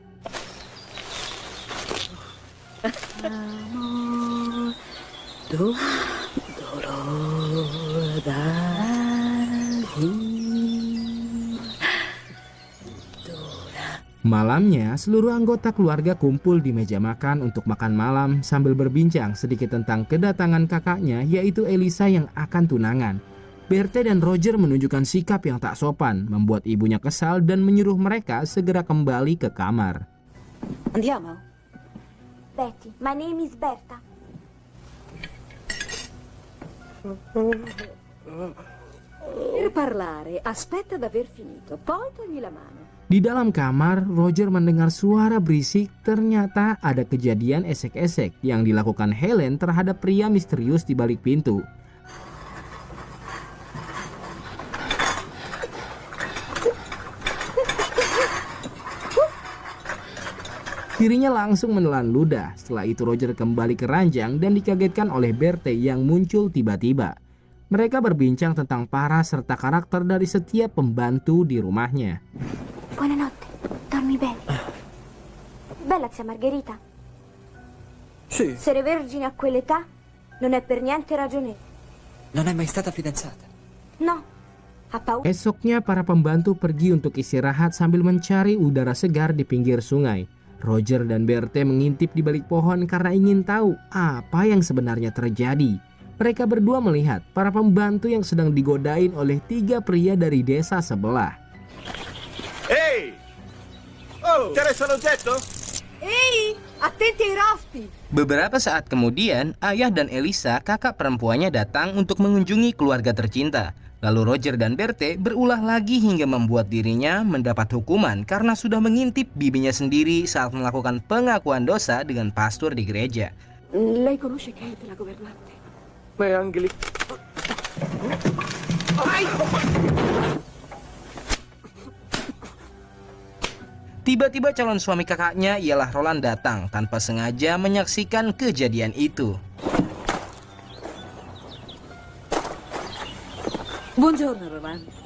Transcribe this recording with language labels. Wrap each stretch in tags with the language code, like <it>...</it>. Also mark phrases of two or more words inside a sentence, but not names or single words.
<id>Malamnya, seluruh anggota keluarga kumpul di meja makan untuk makan malam sambil berbincang sedikit tentang kedatangan kakaknya yaitu Elisa yang akan tunangan. Berthe dan Roger menunjukkan sikap yang tak sopan, membuat ibunya kesal dan menyuruh mereka segera kembali ke kamar.</id> <it>Andiamo.</it> <en>Betty, my name is Berta.</en> <it>Per parlare, aspetta ad aver finito, poi togli la mano.</it> <id>Di dalam kamar, Roger mendengar suara berisik. Ternyata ada kejadian esek-esek yang dilakukan Helen terhadap pria misterius di balik pintu. Dirinya langsung menelan ludah. Setelah itu Roger kembali ke ranjang dan dikagetkan oleh Berthe yang muncul tiba-tiba. Mereka berbincang tentang para serta karakter dari setiap pembantu di rumahnya.</id> <it>Buonanotte, dormi bene. Bella zia Margherita. Sì, Essere vergine a quell'età non è per niente ragionevole. non è mai stata fidanzata. No, ha paura.</it> <id>Esoknya para pembantu pergi untuk istirahat sambil mencari udara segar di pinggir sungai. Roger dan Berthe mengintip di balik pohon karena ingin tahu apa yang sebenarnya terjadi. Mereka berdua melihat para pembantu yang sedang digodain oleh 3 pria dari desa sebelah.</id> <it>Ehi! Oh, interessa l'oggetto? Ehi, attenti ai rospi.</it> <id>Beberapa saat kemudian, ayah dan Elisa, kakak perempuannya datang untuk mengunjungi keluarga tercinta. Lalu Roger dan Berthe berulah lagi hingga membuat dirinya mendapat hukuman karena sudah mengintip bibinya sendiri saat melakukan pengakuan dosa dengan pastor di gereja.</id> <it>Lei conosce Kate, la governante? Ma è Angeli.</it> <id>Tiba-tiba calon suami kakaknya ialah Roland datang tanpa sengaja menyaksikan kejadian itu.</id> <it>Buongiorno, Roland.</it>